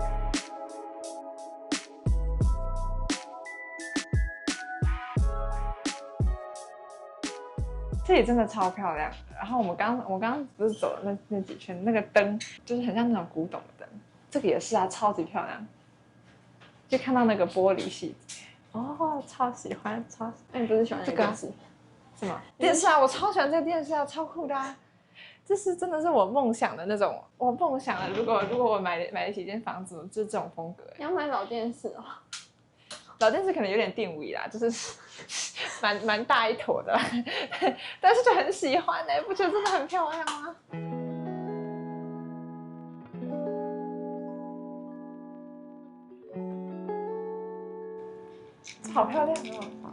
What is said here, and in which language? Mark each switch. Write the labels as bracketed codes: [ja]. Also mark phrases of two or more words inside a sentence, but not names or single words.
[zh] 這裡真的超漂亮的。然後我刚剛不是走了那幾圈，那個燈就是很像那種古董的燈。這個也是啊，超級漂亮。就看到那個玻璃細節，哦，超喜歡，超喜歡。那你不是喜歡這個電視？是嗎？電視啊，我超喜歡這個電視啊，超酷的啊。這是真的是我夢想的那種，我夢想的。如果我買得起一間房子，就是這種風格。你要買老電視哦？老電視可能有點定位啦，就是蠻大一坨的，但是就很喜歡哎，不覺得真的很漂亮嗎？好漂亮哦！